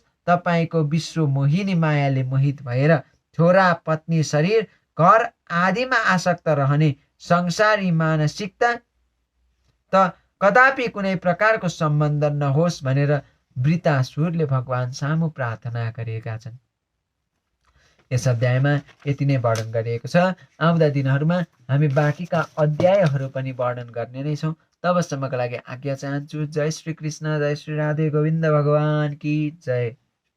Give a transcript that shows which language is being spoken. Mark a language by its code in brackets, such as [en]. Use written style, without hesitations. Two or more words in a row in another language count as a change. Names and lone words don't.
[ne] तपाईँको विश्व मोहिनी मायाले मोहित भएर छोरा, पत्नी, शरीर, घर आदिमा आसक्त रहने संसारी मानसिकता त कदापि कुनै प्रकारको सम्बन्ध नहोस् भनेर वृतासुरले भगवान सामु प्रार्थना गरेका छन्। यस अध्यायमा यति नै वर्णन गरिएको छ। आउँदा दिनहरूमा हामी बाँकीका अध्यायहरू पनि वर्णन गर्ने नै छौँ। तबसम्मको लागि आज्ञा चाहन्छु। जय श्री कृष्ण, जय श्री राधे गोविन्द [hi] भगवान की जय।